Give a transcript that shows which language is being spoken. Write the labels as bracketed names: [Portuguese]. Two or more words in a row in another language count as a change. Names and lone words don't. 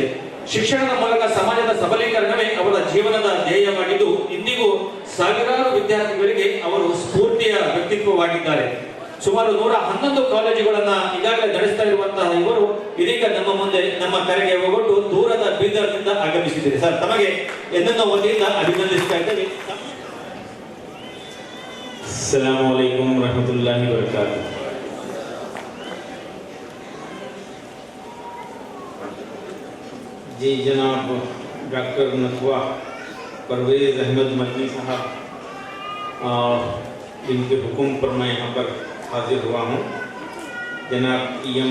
[Kannada] ಶಿಕ್ಷಣದ ಮೂಲಕ ಸಮಾಜದ ಸಬಲೀಕರಣವೇ ಅವರ ಜೀವನದ ಧ್ಯೇಯವಾಗಿದ್ದು ಇಂದಿಗೂ ಸಾವಿರಾರು ವಿದ್ಯಾರ್ಥಿಗಳಿಗೆ ಅವರು ಸ್ಫೂರ್ತಿಯ ವ್ಯಕ್ತಿತ್ವವಾಗಿದ್ದಾರೆ. ಸುಮಾರು 111 ಕಾಲೇಜುಗಳನ್ನ ಈಗಾಗಲೇ ನಡೆಸ್ತಾ ಇರುವಂತಹ ಇವರು ಇದೀಗ ನಮ್ಮ ಮುಂದೆ ನಮ್ಮ ಕರೆಗೆ ಹೋಗೊಟ್ಟು ದೂರದ ಬೀದರ್ನಿಂದ ಆಗಮಿಸಿದ್ದಾರೆ. ಸರ್, ತಮಗೆ ಎನ್ನ ವತಿಯಿಂದ ಅಭಿನಂದಿಸ್ತಾ ಇದ್ದೇವೆ. [Arabic] السلام عليكم ورحمة الله وبركاته. [Urdu] جی جناب ڈاکٹر نتھوا پرویز احمد مدنی صاحب، جن کے حکم پر میں یہاں پر حاضر ہوا ہوں، جناب ایم